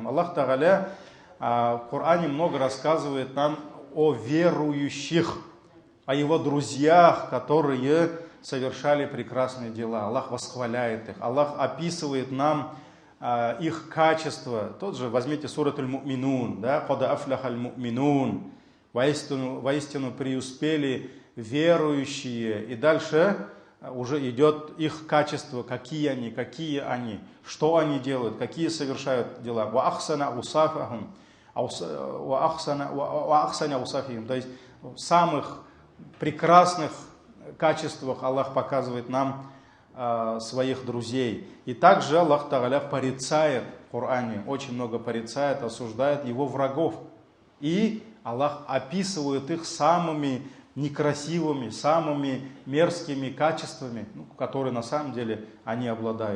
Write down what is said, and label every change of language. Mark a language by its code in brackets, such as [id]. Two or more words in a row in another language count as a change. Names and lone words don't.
[ru] Аллах Тааля в Коране много рассказывает нам о верующих, о Его друзьях, которые совершали прекрасные дела. Аллах восхваляет их. Аллах описывает нам их качества. Тот же, возьмите сурат аль-Му'минун, да, [ar] «قد أفلح المؤمنون», [ru] воистину преуспели верующие. И дальше уже идет их качество, какие они, что они делают, какие совершают дела. [ar] وأحسن أوصافهم وأحسن أوصافهم. [ru] То есть в самых прекрасных качествах Аллах показывает нам своих друзей. И также Аллах Тааля порицает в Коране, очень много порицает, осуждает его врагов. И Аллах описывает их самыми некрасивыми, самыми мерзкими качествами, которые на самом деле они обладают.